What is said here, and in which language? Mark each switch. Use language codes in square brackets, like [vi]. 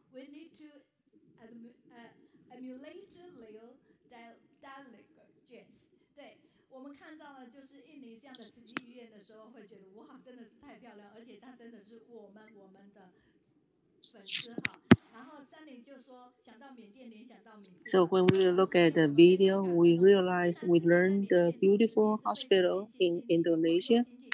[en] We need to emulate Leo diligence. [zh] 对我们看到了，就是印尼这样的慈济医院的时候，会觉得哇，真的是太漂亮，而且它真的是我们的粉丝哈。然后三林就说，想到缅甸，联想到米。 [en] So when we look at the video, we realize we learned the beautiful hospital in Indonesia.